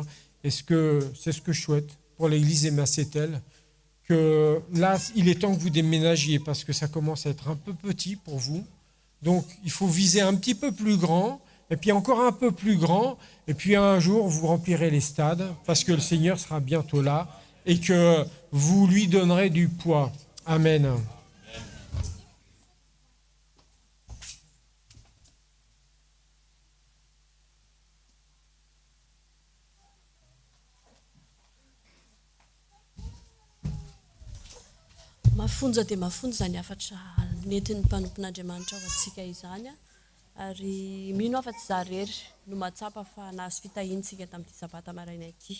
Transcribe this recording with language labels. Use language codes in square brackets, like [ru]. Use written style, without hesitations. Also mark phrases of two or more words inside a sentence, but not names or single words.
[fr] Et c'est ce que je souhaite pour l'Église des Macételles, que là, il est temps que vous déménagiez, parce que ça commence à être un peu petit pour vous. Donc il faut viser un petit peu plus grand, et puis encore un peu plus grand, et puis un jour vous remplirez les stades, parce que le Seigneur sera bientôt là, et que vous lui donnerez du poids. Amen. [mg] Mafonja dia mafonja izany afatra nentin'ny mpanompon'Andriamanitra ao antsika izany, ary mino afa-tsy zarery no matsapa fa nahazo fitahiantsika tamin'ity sabata maraina ity.